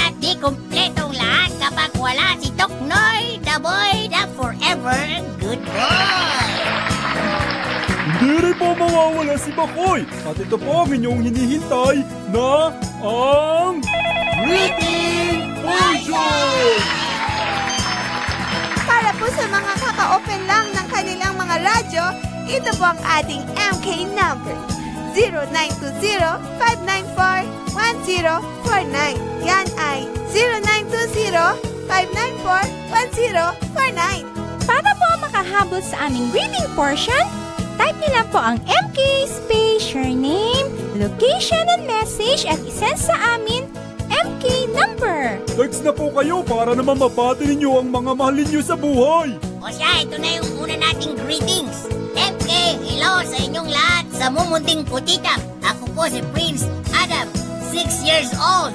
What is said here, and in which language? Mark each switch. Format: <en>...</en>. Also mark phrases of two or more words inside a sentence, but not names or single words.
<tl>Hindi kumpletong lahat kapag wala si Toknoy,</tl> <en>the boy, the forever good boy.</en> <tl>Hindi rin po mawawala si Makoy. At ito po ang inyong hinihintay na ang Greeting Portion! Para po sa mga kaka-open lang ng kanilang mga radyo, ito po ang ating MK number. 0920-594-1049. Yan ay 0920-594-1049. Para po makahabol sa aming reading portion, type niyo lang po ang MK space</tl> <en>your name, location and message</en> <tl>at isend sa amin MK number. Text na po kayo para naman mabati ninyo ang mga mahal ninyo sa buhay. O siya, ito na yung una nating greetings. MK,</tl> <en>hello sa inyong</en> <tl>lahat sa mumunting putita. Ako po si Prince Adam, 6 years old.</tl>